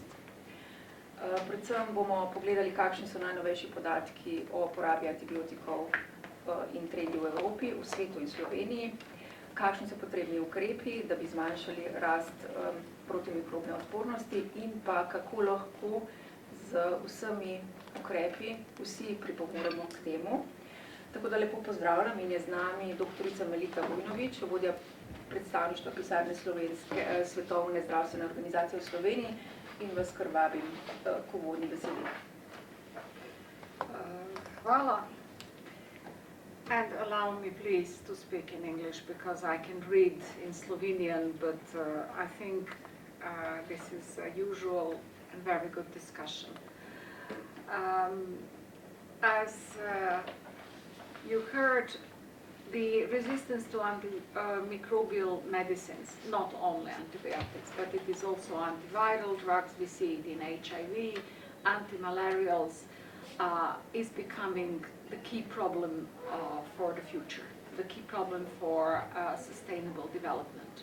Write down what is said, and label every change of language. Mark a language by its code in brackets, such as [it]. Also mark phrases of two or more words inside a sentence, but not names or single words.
[sl] Predvsem bomo pogledali, kakšni so najnovejši podatki o porabi antibiotikov in trendi v Evropi, v svetu in Sloveniji, kakšni so potrebni ukrepi, da bi zmanjšali rast protimikrobne odpornosti in pa kako lahko z vsemi ukrepi vsi pripomoremo k temu. Tako da lepo pozdravljam in je z nami doktorica Melita Vojnović, vodja predstavništva pisarne Svetovne zdravstvene organizacije v Sloveniji in vas kar vabim k uvodni besedi. Hvala. [en] And allow me please to speak in English because I can read in Slovenian, but I think this is a usual and very good discussion. As you heard, the resistance to antimicrobial medicines, not only antibiotics, but it is also antiviral drugs, we see it in HIV, antimalarials, is becoming the key problem for the future, the key problem for sustainable development.